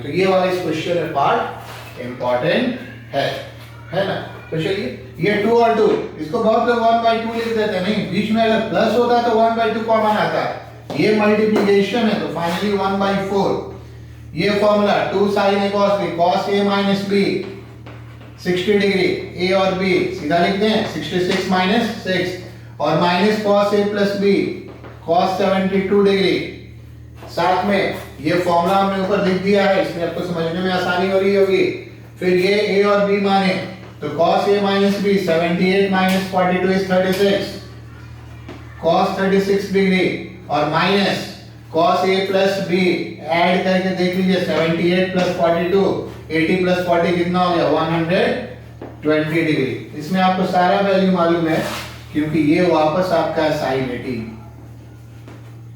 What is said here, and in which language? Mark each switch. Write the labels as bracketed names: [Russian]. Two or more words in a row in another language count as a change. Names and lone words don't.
[Hindi] तो ये वाला इस क्वेश्चन में [English] part important [Hindi] है ना। तो चलिए ये 2 और 2, इसको बहुत लोग 1/2 लिख देते हैं, नहीं, बीच में अगर प्लस होता तो 1/2 कॉमन आता है, ये मल्टीप्लिकेशन है तो फाइनली 1/4। ये फॉर्मूला [English] 2 sin a cos b, cos a minus b 60 degree, [Hindi] a और b सीधा लिख दें [English] 66 minus 6 [Hindi] और [English] minus cos a plus b cos 72 degree. [Hindi] साथ में ये फॉर्मूला हमने ऊपर लिख दिया है, इसमें आपको समझने में आसानी हो रही होगी। फिर ये a और b माने तो [English] cos a minus b 78 minus 42 is 36 cos 36 degree [Hindi] और [English] minus cos a plus b add [Hindi] करके देख लीजिए [English] 78 plus 42 80 plus 40 [Hindi] कितना हो गया [English] 120 degree. [Hindi] इसमें आपको सारा वैल्यू मालूम है क्योंकि ये वापस आपका है sin 18।